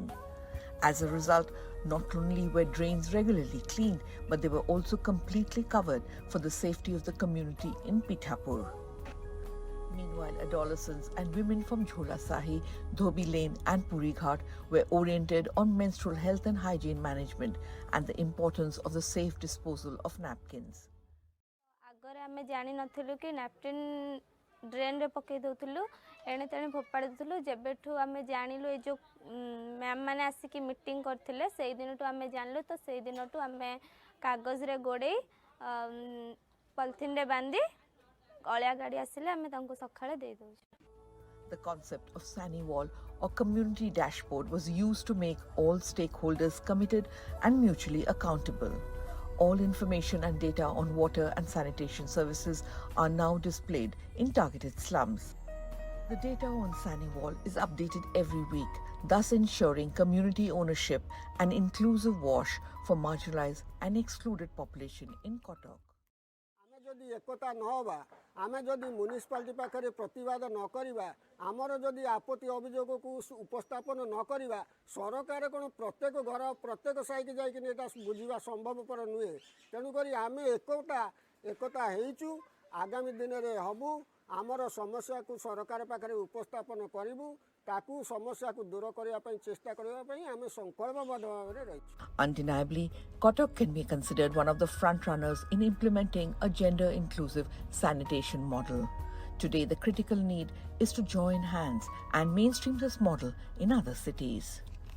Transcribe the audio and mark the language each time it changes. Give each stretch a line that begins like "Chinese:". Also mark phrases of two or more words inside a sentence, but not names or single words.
English: As a result, not only were drains regularly cleaned, but they were also completely covered for the safety of the community in Pithampur. Meanwhile, adolescents and women from Jhola Sahi, Dhobi Lane and Puri Ghat were oriented on menstrual health and hygiene management and the importance of the safe disposal of napkins.
Odia: ଆଗରେ ଆମେ ଜାଣି ନଥିଲୁ କି ନାପକିନ ଡ୍ରେନ ରେ ପକାଇ ଦେଉଥିଲୁ ଏଣେ ତେଣେ ଫୋପାଡ଼ି ଦେଉଥିଲୁ ଯେବେଠୁ ଆମେ ଜାଣିଲୁ ଏ ଯୋ ମ୍ୟାମ ମାନେ ଆସି କି ମିଟିଂ କରିଥିଲେ ସେଇ ଦିନଠୁ ଆମେ ଜାଣିଲୁ ତ ସେଇ ଦିନଠୁ ଆମେ କାଗଜ ରେ ଗୋଟେ ପଲିଥିନ ରେ ବାନ୍ଧି ଅଳିଆ ଗାଡ଼ି ଆସିଲେ ଆମେ ତାଙ୍କୁ ସକାଳେ ଦେଇ ଦେଉଛୁ.
English: The concept of Sani Wall or community dashboard was used to make all stakeholders committed and mutually accountable. All information and data on water and sanitation services are now displayed in targeted slums. The data on Sani Wall is updated every week, thus ensuring community ownership and inclusive wash for marginalized and excluded population in Cuttack.
Odia: ଯଦି ଏକତା ନ ହେବା ଆମେ ଯଦି ମ୍ୟୁନିସିପାଲିଟି ପାଖରେ ପ୍ରତିବାଦ ନ କରିବା ଆମର ଯଦି ଆପତ୍ତି ଅଭିଯୋଗ କୁ ଉପସ୍ଥାପନ ନ କରିବା ସରକାର କେଉଁ ପ୍ରତ୍ୟେକ ଘର ପ୍ରତ୍ୟେକ ସାହି କୁ ଯାଇ କି ଏଇଟା ବୁଝିବା ସମ୍ଭବପର ନୁହେଁ ତେଣୁ କରି ଆମେ ଏକତା ହେଉଛୁ ଆଗାମୀ ଦିନ ରେ ହେବୁ ଆମର ସମସ୍ୟା କୁ ସରକାର ପାଖରେ ଉପସ୍ଥାପନ କରିବୁ ତାକୁ ସମସ୍ୟା କୁ ଦୂର କରିବା ପାଇଁ ଚେଷ୍ଟା କରିବା ପାଇଁ ଆମେ ସଂକଳ୍ପବଦ୍ଧ ଭାବରେ ରହିଛୁ.
English: Undeniably, Cuttack can be considered one of the front runners in implementing a gender-inclusive sanitation model. Today, the critical need is to join hands and mainstream this model in other cities.